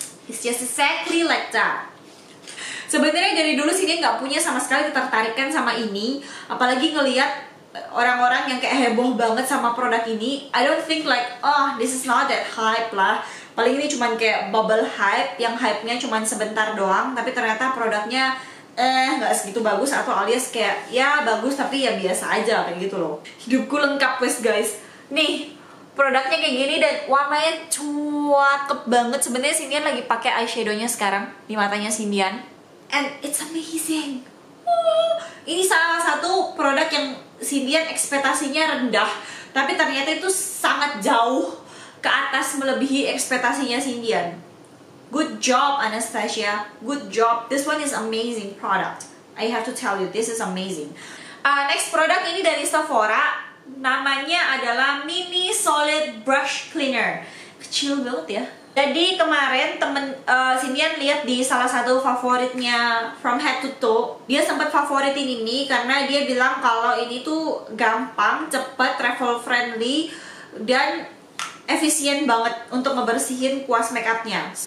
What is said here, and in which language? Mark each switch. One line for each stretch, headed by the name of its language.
English: It's just exactly like that.
Indonesian: Sebenarnya dari dulu sih dia nggak punya sama sekali ketertarikan sama ini, apalagi ngelihat orang-orang yang kayak heboh banget sama produk ini.
English: I don't think like, oh this is not that hype lah.
Indonesian: Paling ini cuman kayak bubble hype, yang hype-nya cuman sebentar doang, tapi ternyata produknya nggak segitu bagus, atau alias kayak ya bagus tapi ya biasa aja kayak gitu loh. Hidupku lengkap wes guys. Nih produknya kayak gini dan warnanya cakep banget. Sebenarnya Cindian lagi pakai eyeshadownya sekarang di matanya Cindian.
English: And it's amazing.
Indonesian: Ini salah satu produk yang Cindian ekspektasinya rendah, tapi ternyata itu sangat jauh ke atas melebihi ekspektasinya Cindian.
English: Good job Anastasia, good job. This one is amazing product. I have to tell you, this is amazing.
Indonesian: Next produk ini dari Sephora, namanya adalah Mini Solid Brush Cleaner. Kecil banget ya. Jadi kemarin Cindian lihat di salah satu favoritnya From Head to Toe, dia sempat favoritin ini karena dia bilang kalau ini tuh gampang, cepet, travel friendly, dan efisien banget untuk ngebersihin kuas makeupnya.